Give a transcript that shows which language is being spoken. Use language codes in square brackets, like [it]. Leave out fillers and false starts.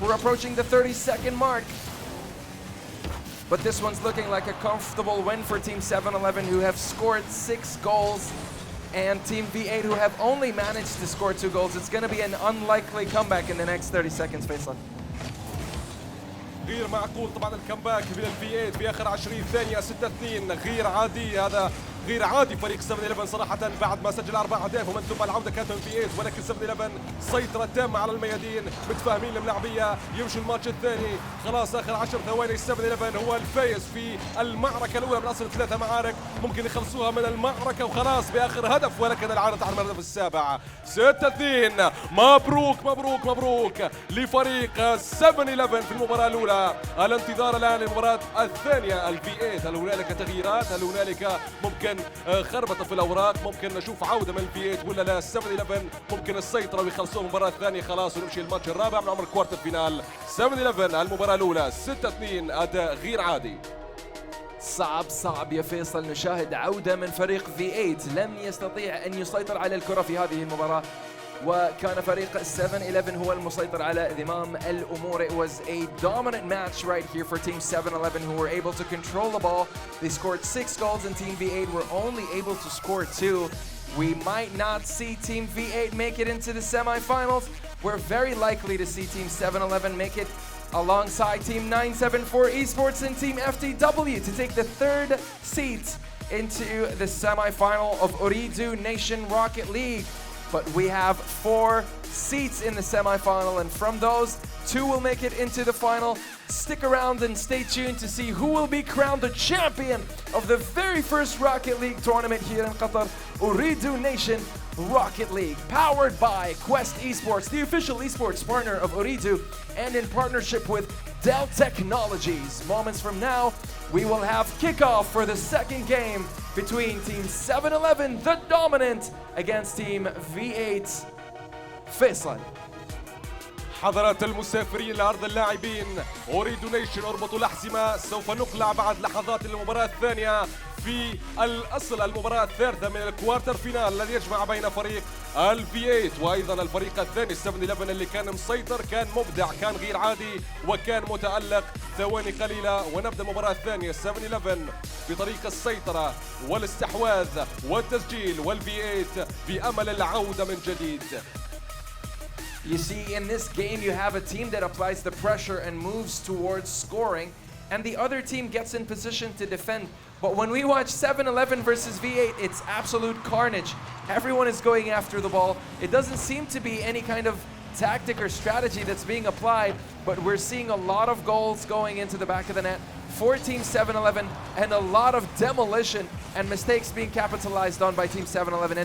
[en] We're approaching the 30-second mark. But this one's looking like a comfortable win for Team 7-11, who have scored 6 goals. And Team V8, who have only managed to score 2 goals. It's going to be an unlikely comeback in the next 30 seconds, Faisal. [ar] غير معقول طبعا الكمباك من الفي 8 في اخر 20 ثانيه. 6-2 غير عادي. هذا غير عادي فريق 7-11 صراحه بعد ما سجل 4 أهداف، ومن ثم العوده كانت من في 8، ولكن 7-11 سيطره تامه على الميادين، متفاهمين الملاعبيه، يمشوا الماتش الثاني. خلاص اخر 10 ثواني. 7-11 هو الفايز في المعركه الاولى من اصل 3 معارك، ممكن يخلصوها من المعركه وخلاص باخر هدف، ولكن العاده على الهدف السابع. 6-2. مبروك مبروك مبروك لفريق 7-11 في المباراه الاولى. الانتظار الان للمباراه الثانيه الفي 8. هل هنالك تغييرات؟ هل هنالك ممكن خربطه في الاوراق؟ ممكن نشوف عوده من الفي 8 ولا لا؟ 7-11 ممكن السيطره ويخلصوا المباراه الثانيه خلاص ونمشي الماتش الرابع من عمر الكوارتر فينال. 7-11 المباراه الاولى 6-2 اداء غير عادي. صعب يا فيصل نشاهد عودة من فريق V8 لم يستطيع أن يسيطر على الكرة في هذه المباراة. وكان فريق 7-11 هو المسيطر على زمام الأمور. [en] It was a dominant match right here for Team 7-11 who were able to control the ball. They scored 6 goals and Team V8 were only able to score 2. We might not see Team V8 make it into the semifinals. We're very likely to see Team 7-11 make it alongside Team 974 Esports and Team FTW to take the 3rd seat into the semifinal of Ooredoo Nation Rocket League. But we have 4 seats in the semifinal, and from those, 2 will make it into the final. Stick around and stay tuned to see who will be crowned the champion of the very first Rocket League tournament here in Qatar, Ooredoo Nation Rocket League, powered by Quest Esports, the official esports partner of Ooredoo, and in partnership with Dell Technologies. Moments from now, we will have kickoff for the 2nd game between Team 7-11, the dominant, against Team V8, فيصل. [ar] حضرات المسافرين لأرض اللاعبين، أوريدو نيشن اربطوا الأحزمة. سوف نقلع بعد لحظات المباراة الثانية في الأصل المباراة الثالثة من الكوارتر فينال الذي يجمع بين فريق الفي 8 وأيضا الفريق الثاني 7-11 اللي كان مسيطر، كان مبدع، كان غير عادي وكان متألق. ثواني قليلة ونبدأ المباراة الثانية. 7-11 بطريق السيطرة والاستحواذ والتسجيل، والفي 8 بأمل العودة من جديد. [en] You see, in this game, you have a team that applies the pressure and moves towards scoring, and the other team gets in position to defend. But when we watch 7-11 versus V8, it's absolute carnage. Everyone is going after the ball. It doesn't seem to be any kind of tactic or strategy that's being applied, but we're seeing a lot of goals going into the back of the net for Team 7-11 and a lot of demolition and mistakes being capitalized on by Team 7-11.